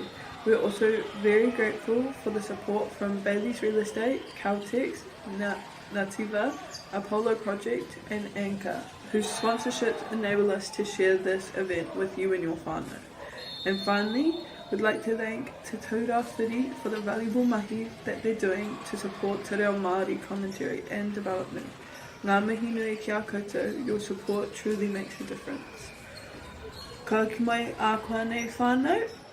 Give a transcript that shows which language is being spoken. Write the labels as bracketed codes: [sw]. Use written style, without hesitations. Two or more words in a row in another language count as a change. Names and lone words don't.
[en] We're also very grateful for the support from Bailey's Real Estate, Caltex, Nativa, Apollo Project and Anchor, whose sponsorships enable us to share this event with you and your whānau. And finally, we'd like to thank Te Taurau Whiri for the valuable mahi that they're doing to support [mi] Te Reo Māori [en] commentary and development. [mi] Ngā mihi nui ki a koutou, [en] your support truly makes a difference. [mi] Ka ki mai a koa nei whānau.